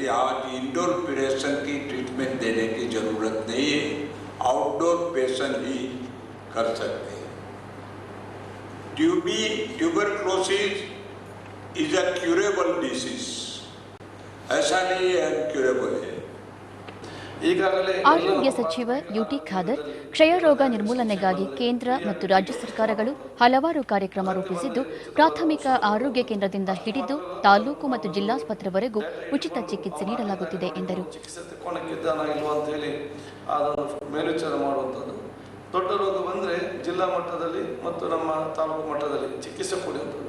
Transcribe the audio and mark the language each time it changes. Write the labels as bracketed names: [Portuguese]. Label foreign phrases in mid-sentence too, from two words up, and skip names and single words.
[Hindi] आज [English] indoor patient [Hindi] की ट्रीटमेंट देने की जरूरत नहीं है, [English] outdoor patient [Hindi] ही कर सकते हैं. [English] tuberculosis is a curable disease, [Hindi] ऐसा नहीं है अनक्यूरेबल है. [Kannada] ಆರೋಗ್ಯ ಸಚಿವ ಯುಟಿ ಖಾದರ್, ಕ್ಷಯರೋಗ ನಿರ್ಮೂಲನೆಗಾಗಿ ಕೇಂದ್ರ ಮತ್ತು ರಾಜ್ಯ ಸರ್ಕಾರಗಳು ಹಲವಾರು ಕಾರ್ಯಕ್ರಮ ರೂಪಿಸಿದ್ದು, ಪ್ರಾಥಮಿಕ ಆರೋಗ್ಯ ಕೇಂದ್ರದಿಂದ ಹಿಡಿದು ತಾಲೂಕು ಮತ್ತು ಜಿಲ್ಲಾಸ್ಪತ್ರೆವರೆಗೂ ಉಚಿತ ಚಿಕಿತ್ಸೆ ನೀಡಲಾಗುತ್ತಿದೆ ಎಂದರು. ದೊಡ್ಡ ರೋಗ ಬಂದರೆ ಜಿಲ್ಲಾ ಮಟ್ಟದಲ್ಲಿ ಮತ್ತು ನಮ್ಮ ತಾಲೂಕು ಮಟ್ಟದಲ್ಲಿ ಚಿಕಿತ್ಸೆ ಕೊಡುವಂಥದ್ದು.